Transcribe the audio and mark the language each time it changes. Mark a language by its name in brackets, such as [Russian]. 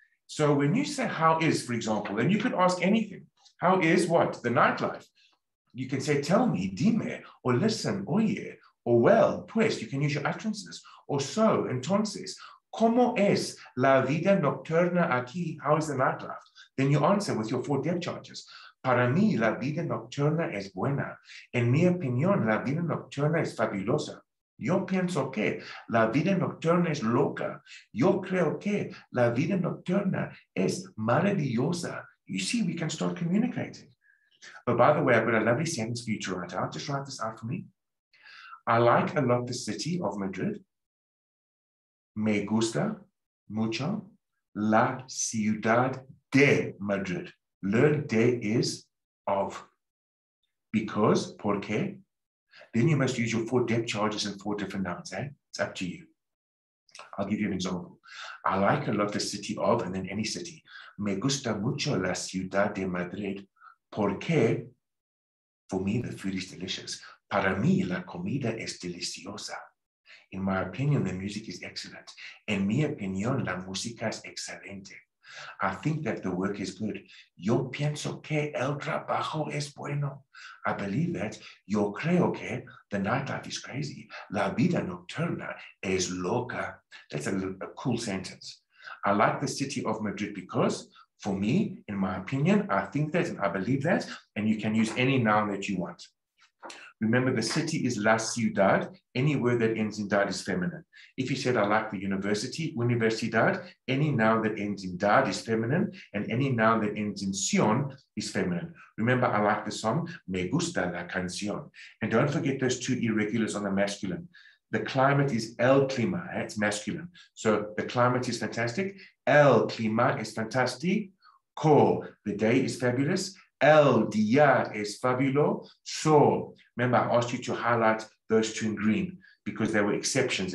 [English] So when you say how is, for example, and you could ask anything, how is what? The nightlife. You can say, tell me, dime, or listen, oye, or well, pues, you can use your utterances, or so, entonces, [Spanish] ¿cómo es la vida nocturna aquí? [English] How is the nightlife? Then you answer with your 4 depth charges. [Spanish] Para mí, la vida nocturna es buena. En mi opinión, la vida nocturna es fabulosa. Yo pienso que la vida nocturna es loca. Yo creo que la vida nocturna es maravillosa. [English] You see, we can start communicating. Oh, by the way, I've got a lovely sentence for you to write out. Just write this out for me. I like a lot the city of Madrid. [Spanish] Me gusta mucho la ciudad de Madrid. [English] Learn de is of. Because, [Spanish] ¿por qué? [English] Then you must use your 4 depth charges and 4 different nouns. It's up to you. I'll give you an example. I like a lot the city of, and then any city. [Spanish] Me gusta mucho la ciudad de Madrid. [English] Porque, for me, the food is delicious. [Spanish] Para mí, la comida es deliciosa. [English] In my opinion, the music is excellent. [Spanish] En mi opinión, la música es excelente. [English] I think that the work is good. [Spanish] Yo pienso que el trabajo es bueno. [English] I believe that. [Spanish] Yo creo que [English] the nightlife is crazy. [Spanish] La vida nocturna es loca. [English] That's a cool sentence. I like the city of Madrid because, for me, in my opinion, I think that and I believe that, and you can use any noun that you want. Remember, the city is la ciudad. Any word that ends in dad is feminine. If you said, I like the university, universidad, any noun that ends in dad is feminine, and any noun that ends in sion is feminine. Remember, I like the song, [Spanish] Me gusta la canción. [English] And don't forget those 2 irregulars on the masculine. The climate is el clima, it's masculine. So the climate is fantastic. El clima is fantástico. The day is fabulous. [Spanish] El día es fabuloso. [English] So, remember, I asked you to highlight those 2 in green because they were exceptions.